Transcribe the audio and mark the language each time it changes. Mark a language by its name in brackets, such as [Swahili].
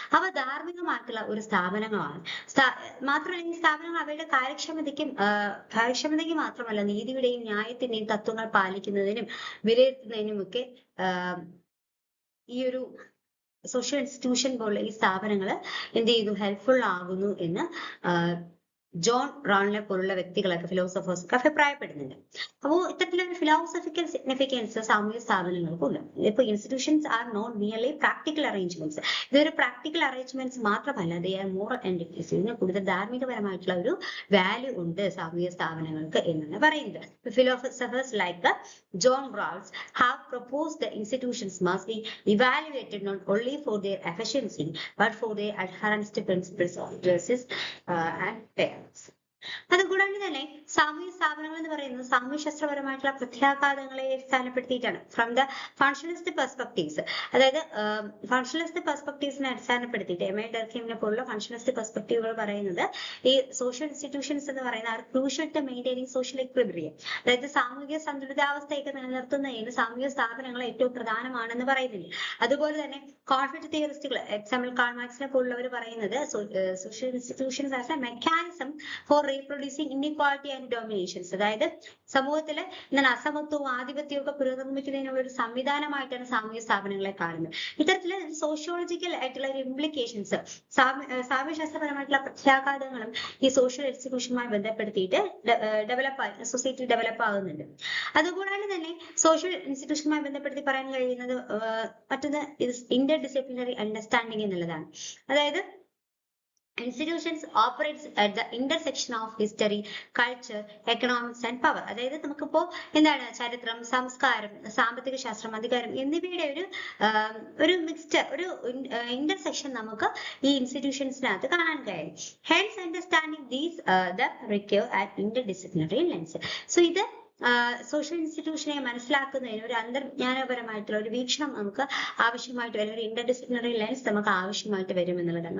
[Malayalam] അവ ധാർമ്മികമായിട്ടുള്ള ഒരു സ്ഥാപനങ്ങളാണ്. മാത്രമല്ല ഈ സ്ഥാപനങ്ങൾ അവയുടെ കാര്യക്ഷമതയ്ക്ക് മാത്രമല്ല നീതിയുടെയും ന്യായത്തിന്റെയും തത്വങ്ങൾ പാലിക്കുന്നതിനും വിലയിരുത്തുന്നതിനും ഒക്കെ ഈ ഒരു സോഷ്യൽ ഇൻസ്റ്റിറ്റ്യൂഷൻ പോലുള്ള ഈ സ്ഥാപനങ്ങൾ എന്ത് ചെയ്തു, ഹെൽപ്ഫുൾ ആകുന്നു എന്ന് ജോൺ റാൾനെ പോലുള്ള വ്യക്തികളൊക്കെ ഫിലോസഫേഴ്സ് ഒക്കെ അഭിപ്രായപ്പെടുന്നുണ്ട്. അപ്പോൾ ഇത്തരത്തിലൊരു ഫിലോസഫിക്കൽ സിഗ്നിഫിക്കൻസ് സാമൂഹിക സ്ഥാപനങ്ങൾക്കുണ്ട്. [English] ഇപ്പൊ institutions are not merely practical arrangements. [Malayalam] ഇതൊരു പ്രാക്ടിക്കൽ അറേഞ്ച്മെന്റ്സ് മാത്രമല്ല, [English] They are moral entities. [Malayalam] ഇതിന് കൂടുതൽ ധാർമ്മികപരമായിട്ടുള്ള ഒരു വാല്യൂ ഉണ്ട് സാമൂഹിക സ്ഥാപനങ്ങൾക്ക് എന്നാണ് പറയുന്നത്. [English] Philosophers like John Rawls have proposed the institutions must be evaluated not only for their efficiency but for their adherence to principles of justice and fairness. [Malayalam] അതുകൂടാണ്ട് തന്നെ സാമൂഹ്യ സ്ഥാപനങ്ങൾ എന്ന് പറയുന്നത് സാമൂഹ്യശാസ്ത്രപരമായിട്ടുള്ള പ്രത്യാഘാതങ്ങളെ അടിസ്ഥാനപ്പെടുത്തിയിട്ടാണ്. [English] from the functionalist perspectives, [Malayalam] അതായത് ഫങ്ഷണലിസ്റ്റ് പെർസ്പെക്ടീവ്സിനെ അടിസ്ഥാനപ്പെടുത്തിയിട്ട് എം എ ഡർക്കീമിനെ പോലുള്ള functionalist പെർസ്പെക്ടീവുകൾ പറയുന്നത് ഈ social institutions എന്ന് പറയുന്ന [English] are crucial to maintaining social equilibrium, [Malayalam] അതായത് സാമൂഹിക സന്തുലിതാവസ്ഥയൊക്കെ നിലനിർത്തുന്നതിന് സാമൂഹിക സ്ഥാപനങ്ങൾ ഏറ്റവും പ്രധാനമാണെന്ന് പറയുന്നില്ല. അതുപോലെ തന്നെ കോൺഫ്ലിക്ട് തിയറിസ്റ്റുകൾ, എക്സാമ്പിൾ കാൾ മാർക്സിനെ പോലുള്ളവർ പറയുന്നത് [English] social institutions as a mechanism for reproducing inequality and dominations, [Malayalam] അതായത് സമൂഹത്തില് എന്താണ് അസമത്വവും ആധിപത്യവും ഒക്കെ പുനർനിർമ്മിക്കുന്നതിനുള്ള ഒരു സംവിധാനമായിട്ടാണ് സാമൂഹിക സ്ഥാപനങ്ങളെ കാണുന്നത്. ഇത്തരത്തില് സോഷ്യോളജിക്കൽ ആയിട്ടുള്ള ഒരു ഇംപ്ലിക്കേഷൻസ്, സാമൂഹ്യശാസ്ത്രപരമായിട്ടുള്ള പ്രത്യാഘാതങ്ങളും ഈ സോഷ്യൽ ഇൻസ്റ്റിറ്റ്യൂഷനുമായി ബന്ധപ്പെടുത്തിയിട്ട് സൊസൈറ്റി ഡെവലപ്പ് ആകുന്നുണ്ട്. അതുകൂടാതെ തന്നെ സോഷ്യൽ ഇൻസ്റ്റിറ്റ്യൂഷനുമായി ബന്ധപ്പെടുത്തി പറയാൻ കഴിയുന്നത് മറ്റൊന്ന് ഇന്റർ ഡിസിപ്ലിനറി അണ്ടർസ്റ്റാൻഡിങ് എന്നുള്ളതാണ്. [English] അതായത് institutions operates at the intersection of history, culture, economics and power. [Malayalam] അതായത് നമുക്കിപ്പോ എന്താണ് ചരിത്രം, സംസ്കാരം, സാമ്പത്തിക ശാസ്ത്രം, അധികാരം എന്നിവയുടെ ഒരു മിക്സ്ചർ, ഒരു ഇന്റർസെക്ഷൻ നമുക്ക് ഈ ഇൻസ്റ്റിറ്റ്യൂഷൻസിനകത്ത് കാണാൻ കഴിയും. [English] Hence understanding these they require at interdisciplinary lens. [Malayalam] So ഇത് സോഷ്യൽ ഇൻസ്റ്റിറ്റ്യൂഷനെ മനസ്സിലാക്കുന്നതിന് ഒരു അന്തർജ്ഞാനപരമായിട്ടുള്ള ഒരു വീക്ഷണം നമുക്ക് ആവശ്യമായിട്ട് വരും, ഒരു ഇന്റർഡിസിപ്ലിനറി ലെൻസ് നമുക്ക് ആവശ്യമായിട്ട് വരും എന്നുള്ളതാണ്.